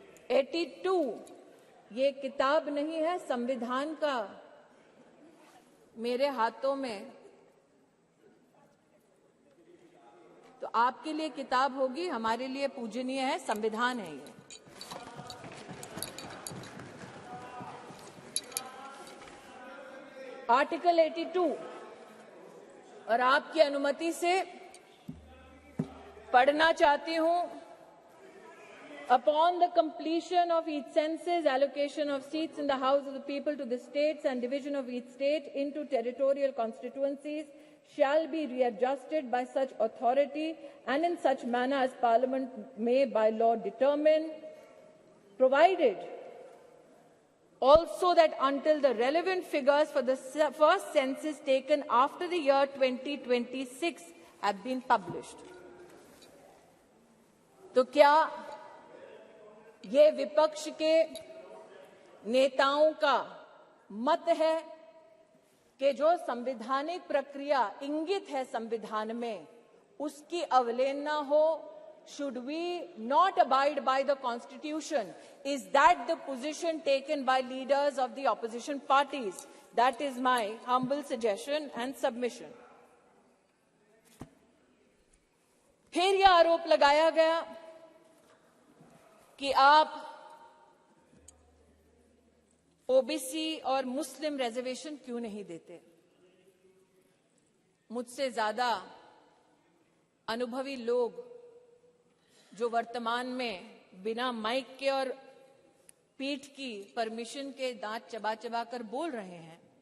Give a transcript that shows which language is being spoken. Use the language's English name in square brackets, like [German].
[Hindi] 82, ये किताब नहीं है संविधान का, मेरे हाथों में, तो आपके लिए किताब होगी, हमारे लिए पूजनीय है, संविधान है ये। आर्टिकल 82, और आपकी अनुमति से पढ़ना चाहती हूं। [English] Upon the completion of each census, allocation of seats in the House of the People to the states and division of each state into territorial constituencies shall be readjusted by such authority and in such manner as Parliament may by law determine, provided also that until the relevant figures for the first census taken after the year 2026 have been published। [Hindi] तो क्या ये विपक्ष के नेताओं का मत है कि जो संवैधानिक प्रक्रिया इंगित है संविधान में, उसकी अवहेलना हो? [English] Should we not abide by the Constitution? Is that the position taken by leaders of the opposition parties? That is my humble suggestion and submission। [Hindi] फिर यह आरोप लगाया गया कि आप ओबीसी और मुस्लिम रिजर्वेशन क्यों नहीं देते। मुझसे ज्यादा अनुभवी लोग जो वर्तमान में बिना माइक के और पीठ की परमिशन के दांत चबा चबा कर बोल रहे हैं,